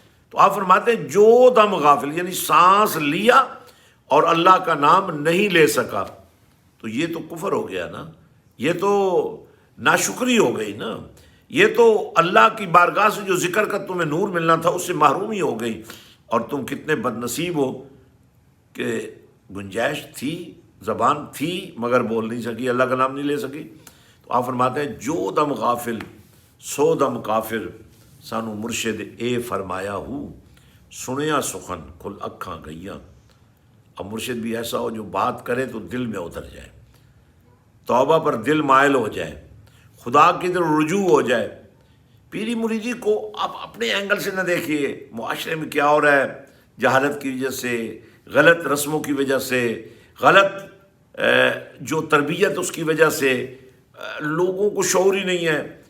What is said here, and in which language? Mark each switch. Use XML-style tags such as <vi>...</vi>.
<ur>تو آپ فرماتے ہیں جو دم غافل، یعنی سانس لیا اور اللہ کا نام نہیں لے سکا، تو یہ تو کفر ہو گیا نا، یہ تو ناشکری ہو گئی نا، یہ تو اللہ کی بارگاہ سے جو ذکر کا تمہیں نور ملنا تھا اس سے محرومی ہو گئی. اور تم کتنے بد نصیب ہو کہ گنجائش تھی، زبان تھی مگر بول نہیں سکی، اللہ کا نام نہیں لے سکی. تو آپ فرماتے ہیں</ur> <pa>جو دم غافل سو دم کافر، سانو مرشد اے فرمایا ہو، سنیا سخن کھل اکھاں گئیاں.</pa> <ur>اب مرشد بھی ایسا ہو جو بات کرے تو دل میں اتر جائے، توبہ پر دل مائل ہو جائے، خدا کی طرف رجوع ہو جائے. پیری مریدی کو آپ اپنے اینگل سے نہ دیکھیے، معاشرے میں کیا ہو رہا ہے، جہالت کی وجہ سے، غلط رسموں کی وجہ سے، غلط جو تربیت اس کی وجہ سے لوگوں کو شعور ہی نہیں ہے.</ur>